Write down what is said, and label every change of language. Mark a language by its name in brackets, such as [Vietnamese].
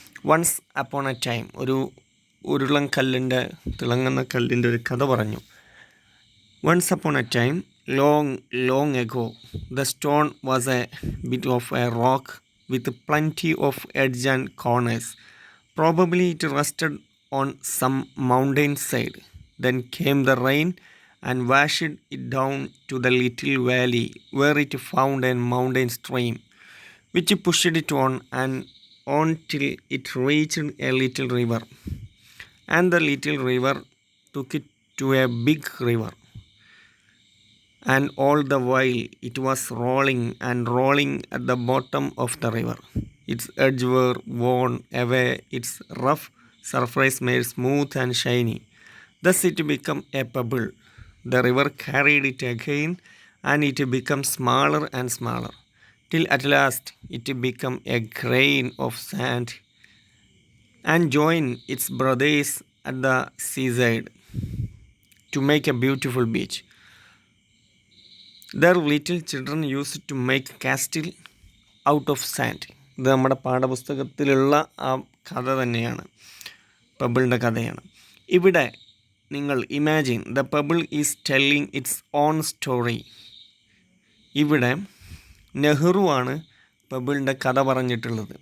[English] once upon a time, [Malayalam] ഒരു ഉരുളൻകല്ലിൻ്റെ, തിളങ്ങുന്ന കല്ലിൻ്റെ ഒരു കഥ പറഞ്ഞു. [English] Once upon a time, long ago, the stone was a bit of a rock with plenty of edge and corners. Probably it rested on some mountain side. Then came the rain and washed it down to the little valley where it found a mountain stream which pushed it on and on till it reached a little river, and the little river took it to a big river, and all the while it was rolling and rolling at the bottom of the river. Its edges were worn away, its rough surface made smooth and shiny. Thus it became a pebble. The river carried it again, and it became smaller and smaller, till at last it became a grain of sand and joined its brothers at the seaside to make a beautiful beach. Their little children used to make castle out of sand. [Malayalam] ഇത് നമ്മുടെ പാഠപുസ്തകത്തിലുള്ള ആ കഥ തന്നെയാണ്, പെബിളിൻ്റെ കഥയാണ്. ഇവിടെ നിങ്ങൾ [English] Imagine the pebble is telling its own story. [Malayalam] ഇവിടെ നെഹ്റു ആണ് പെബിളിൻ്റെ കഥ പറഞ്ഞിട്ടുള്ളത്.